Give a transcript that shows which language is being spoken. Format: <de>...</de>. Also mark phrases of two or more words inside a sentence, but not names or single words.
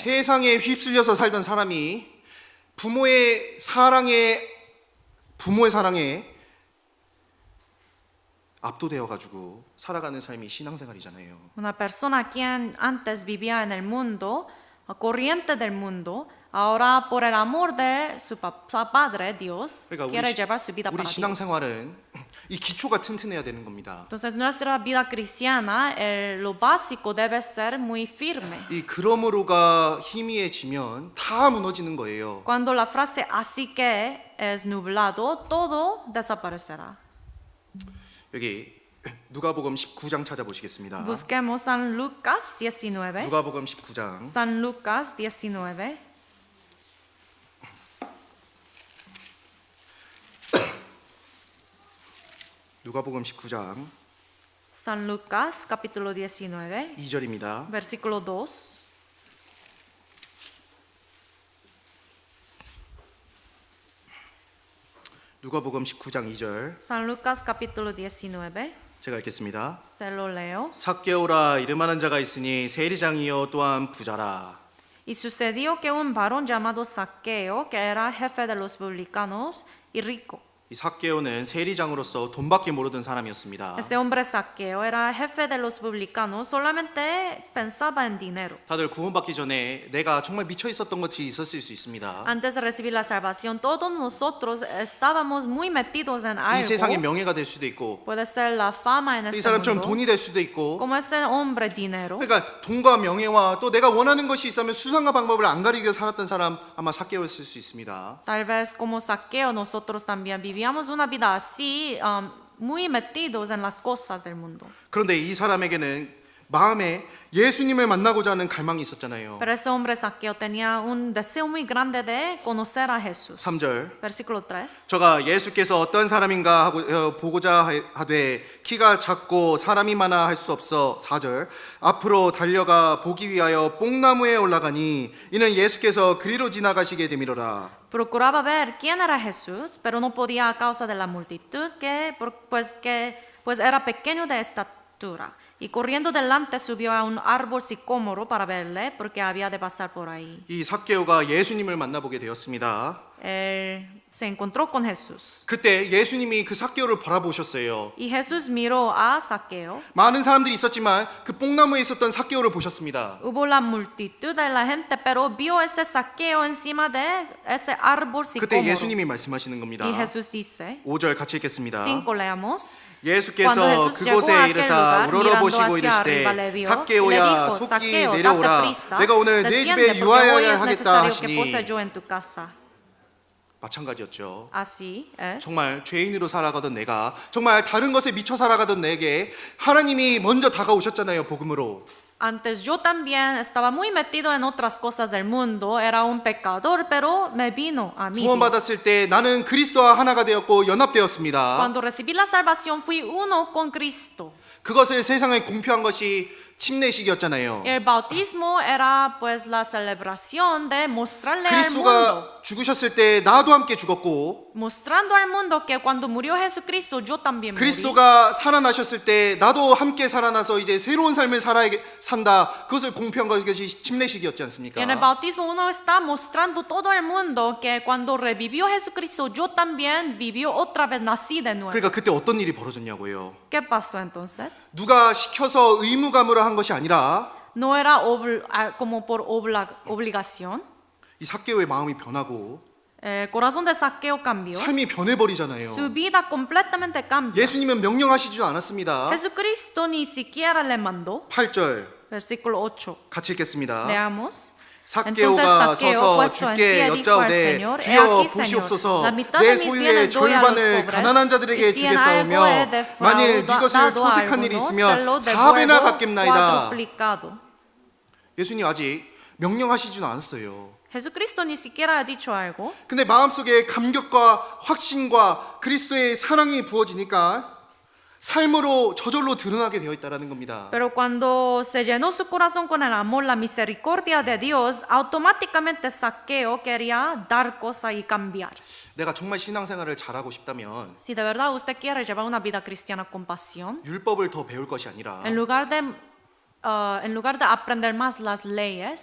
<ko>세상에 휩쓸려서 살던 사람이 부모의 사랑에 압도되어 가지고 살아가는 삶이 신앙생활이잖아요.</ko> <es>Una persona quien antes vivía en el mundo, corriente del mundo, ahora por el amor de su Padre, Dios,</es> <ko>그러니까</ko> <es>quiere llevar su vida</es> <ko>우리</ko> <es>para Dios.</es> <ko>신앙생활은 이 기초가 튼튼해야 되는 겁니다.</ko> <es>Entonces nuestra vida cristiana, lo básico debe ser muy firme.</es> <ko>이 그러므로가 희미해지면 다 무너지는 거예요.</ko> <es>Cuando la frase así que es nublado, todo desaparecerá.</es> <ko>여기 누가복음 19장 찾아보시겠습니다.</ko> <es>Busquemos San Lucas 19.</es> <ko>누가복음 19장</ko> <es>San Lucas 19.</es> <ko>누가복음 19장</ko> <es>San Lucas capítulo 19,</es> <ko>2절입니다.</ko> <es>versículo 2.</es> <ko>누가복음 19장 2절</ko> <es>San Lucas capítulo 19,</es> <ko>제가 읽겠습니다.</ko> <es>se lo leo.</es> <ko>삭개오라 이름하는 자가 있으니 세리장이요 또한 부자라.</ko> <es>Y sucedió que un varón llamado Zaqueo, que era jefe de los publicanos y rico.</es> <ko>이 삭개오는 세리장으로서 돈밖에 모르던 사람이었습니다.</ko> <es>Ese hombre Zaqueo era jefe de los publicanos, solamente pensaba en dinero.</es> <ko>다들 구원받기 전에 내가 정말 미쳐 있었던 것이 있었을 수 있습니다.</ko> <es>Antes de recibir la salvación, todos nosotros estábamos muy metidos en</es> <ko>이 세상의</ko> <es>algo.</es> <ko>명예가 될 수도 있고</ko> <es>Puede ser la fama en</es> <ko>이</ko> <es>este</es> <ko>사람처럼</ko> <es>mundo,</es> <ko>돈이 될 수도 있고</ko> <es>como ese hombre dinero.</es> <ko>그러니까 돈과 명예와 또 내가 원하는 것이 있으면 수단과 방법을 안 가리고 살았던 사람 아마 삭개오였을 수 있습니다.</ko> <es>Tal vez como Zaqueo nosotros también vivíamos una vida así, muy metidos en las cosas del mundo.</es> <ko>그런데 이 사람에게는 마음에 예수님을 만나고자 하는 갈망이 있었잖아요.</ko> <es>Pero ese hombre Zaqueo tenía un deseo muy grande de conocer a Jesús.</es> <ko>3절</ko> <es>Versículo 3.</es> <ko>저가 예수께서 어떤 사람인가 하고 보고자 하되 키가 작고 사람이 많아 할 수 없어 4절 앞으로 달려가 보기 위하여 뽕나무에 올라가니 이는 예수께서 그리로 지나가시게 되미로라.</ko> <es>Procuraba ver quién era Jesús, pero no podía a causa de la multitud, pues era pequeño de estatura. Y corriendo delante subió a un árbol sicómoro para verle, porque había de pasar por ahí.</es> <ko>이 삭개오가 예수님을 만나보게 되었습니다.</ko> <es>Él se encontró con Jesús.</es> <ko>그때 예수님이 그 삭개오를 바라보셨어요.</ko> <es>Y Jesús miró a Zaqueo.</es> <ko>많은 사람들이 있었지만 그 뽕나무에 있었던 삭개오를 보셨습니다.</ko> <es>Hubo la multitud de la gente, pero vio ese Zaqueo encima de ese árbol</es> <ko>그때</ko> <es>sicómoro.</es> <ko>예수님이 말씀하시는 겁니다.</ko> <es>Y Jesús dice,</es> <ko>5절 같이 읽겠습니다.</ko> <es>5 leamos.</es> <ko>예수께서</ko> <es>Cuando Jesús llegó a</es> <ko>그곳에</ko> <es>aquel</es> <ko>이르사</ko> <es>lugar,</es> <ko>우러러보시고</ko> <es>mirando hacia</es> <ko>이르시되</ko> <es>arriba, le vio, y le</es> <ko>삭개오야</ko> <es>dijo,</es> <ko>속히</ko> <es>Zaqueo,</es> <ko>내려오라</ko> <es>date prisa,</es> <ko>내가 오늘 내</ko> <es>desciende,</es> <ko>집에</ko> <es>porque</es> <ko>유하여야</ko> <es>hoy es</es> <ko>하겠다</ko> <es>necesario que pose</es> <ko>하시니</ko> <es>yo en tu casa.</es> <ko>마찬가지였죠.</ko> <es>Así es.</es> <ko>정말 죄인으로 살아가던 내가 정말 다른 것에 미쳐 살아가던 내게 하나님이 먼저 다가오셨잖아요. 복음으로.</ko> <es>Antes yo también estaba muy metido en otras cosas del mundo, era un pecador, pero me vino a mí. Dios.</es> <ko>구원받았을 때 나는 그리스도와 하나가 되었고 연합되었습니다.</ko> <es>Cuando recibí la salvación fui uno con Cristo.</es> <ko>그것을 세상에 공표한 것이 침례식이었잖아요.</ko> <es>El bautismo era pues la celebración de mostrarle al mundo,</es> <ko>그리스도가 죽으셨을 때 나도 함께 죽었고</ko> <es>mostrando al mundo que cuando murió Jesucristo yo también morí.</es> <ko>그리스도가 살아나셨을 때 나도 함께 살아나서 이제 새로운 삶을 산다. 그것을 공표한 것이 침례식이었지 않습니까?</ko> <es>Y en el bautismo uno está mostrando todo el mundo que cuando revivió Jesucristo yo también vivió otra vez, nací de nuevo.</es> <ko>그러니까 그때 어떤 일이 벌어졌냐고요.</ko> <es>¿Qué pasó entonces?</es> <ko>누가 시켜서 의무감으로 한 것이 아니라</ko> <es>No era como por obligación.</es> <ko>이 삭개오의 마음이 변하고</ko> <es>El corazón de Zaqueo cambió.</es> <ko>삶이 변해버리잖아요.</ko> <es>Su vida completamente cambió.</es> <ko>예수님은 명령하시지도 않았습니다.</ko> <es>Jesucristo ni siquiera le mandó.</es> <ko>8절</ko> <es>Versículo 8.</es> <ko>같이 읽겠습니다.</ko> <es>Leamos.</es> <ko>삭개오가 서서</ko> <es>puesto en</es> <ko>주께</ko> <es>pie, dijo al</es> <ko>여짜오되</ko> <es>Señor,</es> <ko>주여</ko> <es>He aquí,</es> <ko>보시옵소서</ko> <es>Señor, la mitad</es> <ko>내</ko> <es>de mis</es> <ko>소유의</ko> <es>bienes doy a los</es> <ko>절반을</ko> <es>pobres,</es> <ko>가난한 자들에게</ko> <es>y si en</es> <ko>주겠사오며</ko> <es>algo he</es> <ko>만일 네 것을</ko> <es>defraudado a</es> <ko>토색한 일이</ko> <es>alguno,</es> <ko>있으면</ko> <es>se lo</es> <ko>4배나</ko> <es>devuelvo</es> <ko>갚겠나이다.</ko> <es>cuadruplicado.</es> <ko>예수님 아직 명령하시지는 않았어요.</ko> <es>Jesucristo ni siquiera ha dicho algo,</es> <ko>근데 마음속에 감격과 확신과 그리스도의 사랑이 부어지니까 삶으로 저절로 드러나게 되어 있다라는 겁니다.</ko> <es>pero cuando se llenó su corazón con el amor, la misericordia de Dios, automáticamente Zaqueo quería dar cosa y cambiar.</es> <ko>내가 정말 신앙생활을 잘하고 싶다면</ko> <es>Si de verdad usted quiere llevar una vida cristiana con pasión,</es> <ko>율법을 더 배울 것이 아니라</ko> <es>en lugar de aprender más las leyes,</es>